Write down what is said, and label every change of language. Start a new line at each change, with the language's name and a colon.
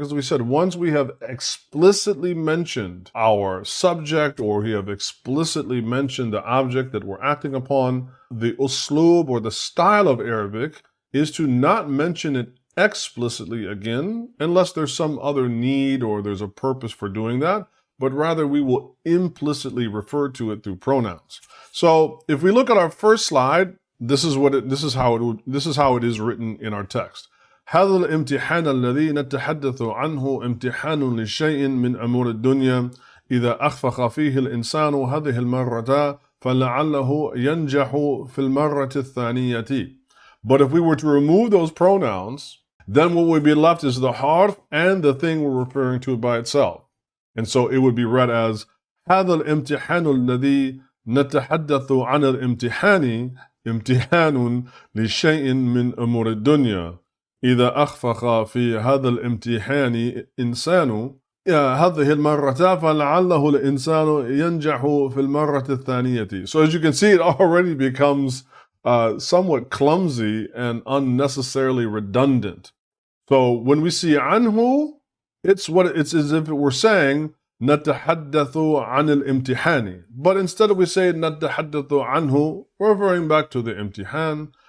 English: As we said, once we have explicitly mentioned our subject, or we have explicitly mentioned the object that we're acting upon, the uslub, or the style of Arabic, is to not mention it explicitly again, unless there's some other need or there's a purpose for doing that, but rather we will implicitly refer to it through pronouns. So if we look at our first slide, this is how it is written in our text.
Arabic: هذا الامتحان الذي نتحدث عنه امتحان لشيء من أمور الدنيا إذا أخفق فيه الإنسان هذه المرة فلعله ينجح في المرة الثانية.
English: But if we were to remove those pronouns, then what would be left is the harf and the thing we're referring to by itself. And so it would be read as
Arabic: هذا الامتحان الذي نتحدث عن الامتحان امتحان لشيء من أمور الدنيا إذا أخفق في هذا الامتحان إنسان هذه المرة فلعله الإنسان ينجح في المرة الثانية.
English: So as you can see, it already becomes somewhat clumsy and unnecessarily redundant. So when we see anhu, it's as if we're saying
Arabic: نتحدث عن الامتحان,
English: but instead we say
Arabic: نتحدث عنه,
English: referring back to the imtihan.